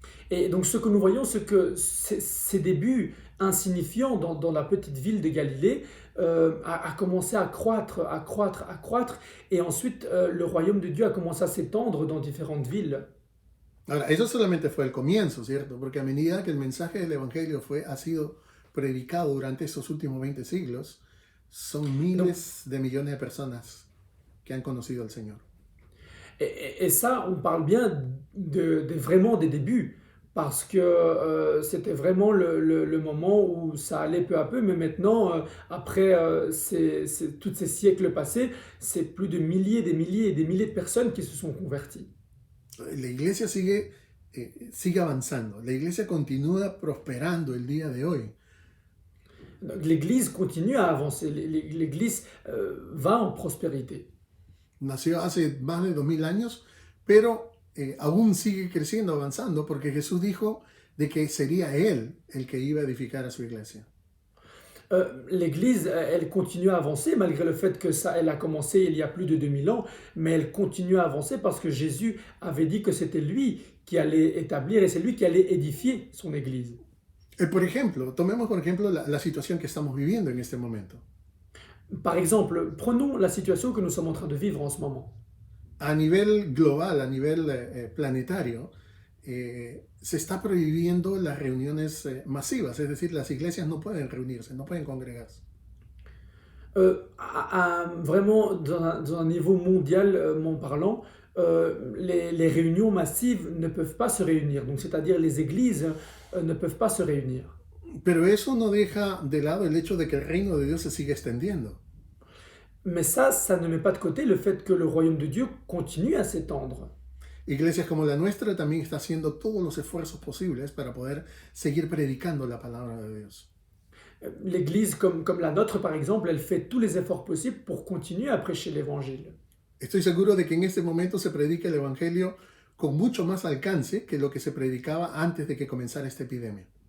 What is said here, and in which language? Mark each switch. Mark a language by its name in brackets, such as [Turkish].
[French] Et donc ce que nous voyons, c'est que ces débuts insignifiants dans la petite ville de Galilée a commencé à croître, et ensuite le royaume de Dieu a commencé à s'étendre dans différentes villes. [Spanish] Ahora, eso solamente fue el comienzo, ¿cierto? Porque a medida que el mensaje del Evangelio ha sido predicado durante estos últimos 20 siglos, son miles de millones de personas que han conocido al Señor. [French] Et ça, on parle bien vraiment des débuts, parce que c'était vraiment le moment où ça allait peu à peu, mais maintenant, après tous ces siècles passés, c'est plus de milliers, des milliers et des milliers de personnes qui se sont converties. [Spanish] La iglesia sigue avanzando, la iglesia continúa prosperando el día de hoy. [French] L'Église continue à avancer, l'Église va en prospérité. [Spanish] Nació hace más de 2000 años, pero aún sigue creciendo, avanzando, porque Jesús dijo de que sería Él el que iba a edificar a su iglesia. [French] L'Église, elle continue à avancer, malgré le fait que elle a commencé il y a plus de 2000 ans, mais elle continue à avancer parce que Jésus avait dit que c'était lui qui allait établir et c'est lui qui allait édifier son Église. [Spanish] Por ejemplo, tomemos por ejemplo la situación que estamos viviendo en este momento. [French] Par exemple, prenons la situation que nous sommes en train de vivre en ce moment. [Spanish] A nivel global, a nivel planetario, se está prohibiendo las reuniones masivas, es decir, las iglesias no pueden reunirse, no pueden congregarse. [French] Vraiment, dans un niveau mondialement parlant, les réunions massives ne peuvent pas se réunir. Donc, c'est-à-dire les églises ne peuvent pas se réunir. [Spanish] Pero eso no deja de lado el hecho de que el reino de Dios se sigue extendiendo. [French] Mais ça ne met pas de côté le fait que le royaume de Dieu continue à s'étendre. [Spanish] Iglesias como la nuestra también está haciendo todos los esfuerzos posibles para poder seguir predicando la palabra de Dios. [French] L'église comme la nôtre, par exemple, elle fait tous les efforts possibles pour continuer à prêcher l'évangile. [Spanish] Estoy seguro de que en este momento se predica el evangelio con mucho más alcance que lo que se predicaba antes de que comenzara esta epidemia.